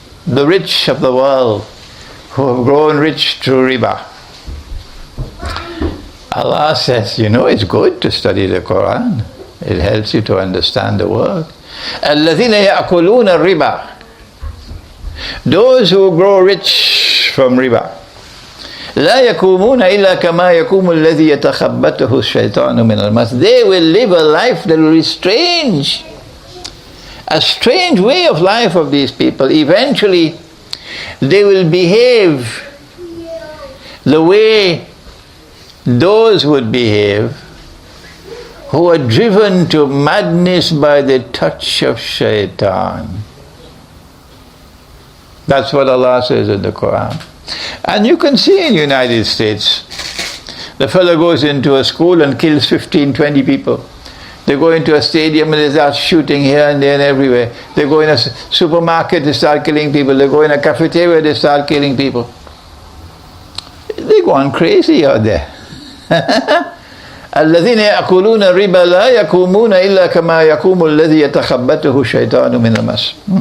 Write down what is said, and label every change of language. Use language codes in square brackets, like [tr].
[en] The rich of the world who have grown rich through riba. Allah says, it's good to study the Quran. It helps you to understand the world. [ar] الَّذِينَ يَأْكُلُونَ الرِّبَا. [en] Those who grow rich from riba. [ar] لا يقومون إلا كما يقوم الذي يتخبطه الشيطان من المس. [en] They will live a life that will be strange. A strange way of life of these people. Eventually, they will behave the way those would behave who are driven to madness by the touch of shaitan. That's what Allah says in the Quran. And you can see in the United States, the fellow goes into a school and kills 15, 20 people. They go into a stadium and they start shooting here and there and everywhere. They go in a supermarket, they start killing people. They go in a cafeteria, they start killing people. They're going crazy out there. [ar] الذين يأكلون الربا لا يقومون إلا كما يقوم الذي يتخبطه الشيطان من المس.